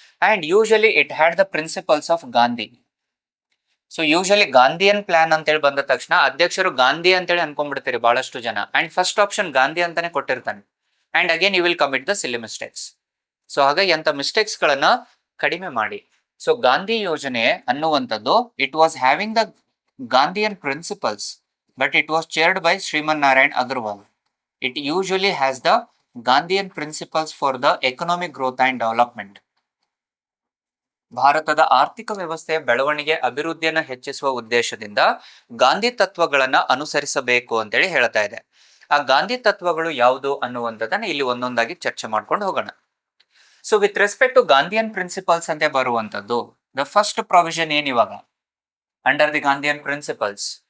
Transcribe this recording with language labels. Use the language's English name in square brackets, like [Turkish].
[English] And usually it had the principles of Gandhi. [Kannada] So [English] usually Gandhian plan [Kannada] ಅಂತೇಳಿ ಬಂದ ತಕ್ಷಣ ಅಧ್ಯಕ್ಷರು ಗಾಂಧಿ ಅಂತೇಳಿ ಅನ್ಕೊಂಡ್ಬಿಡ್ತೀರಿ ಬಹಳಷ್ಟು ಜನ. [English] and first option Gandhi [Kannada] ಅಂತಾನೆ ಕೊಟ್ಟಿರ್ತಾನೆ. [English] And again you will commit the silly mistakes. [Kannada] So ಹಾಗಾಗಿ ಅಂತ ಮಿಸ್ಟೇಕ್ಸ್ ಗಳನ್ನ ಕಡಿಮೆ ಮಾಡಿ. [English] so [Kannada] ಗಾಂಧಿ ಯೋಜನೆ ಅನ್ನುವಂಥದ್ದು [English] It was having the Gandhian principles, but it was chaired by Sriman Narayan Agarwal. It usually has the Gandhian principles for the economic growth and development. [Kannada] ಭಾರತದ ಆರ್ಥಿಕ ವ್ಯವಸ್ಥೆಯ ಬೆಳವಣಿಗೆ ಅಭಿವೃದ್ಧಿಯನ್ನು ಹೆಚ್ಚಿಸುವ ಉದ್ದೇಶದಿಂದ ಗಾಂಧಿ ತತ್ವಗಳನ್ನ ಅನುಸರಿಸಬೇಕು ಅಂತೇಳಿ ಹೇಳ್ತಾ ಇದೆ. ಆ ಗಾಂಧಿ ತತ್ವಗಳು ಯಾವುದು ಅನ್ನುವಂಥದ್ದನ್ನ ಇಲ್ಲಿ ಒಂದೊಂದಾಗಿ ಚರ್ಚೆ ಮಾಡ್ಕೊಂಡು ಹೋಗೋಣ. [English] so with respect to Gandhian principles [Kannada] ಅಂತ ಬರುವಂತದ್ದು, [English] the first provision [Kannada] anyway [English] Under the Gandhian principles.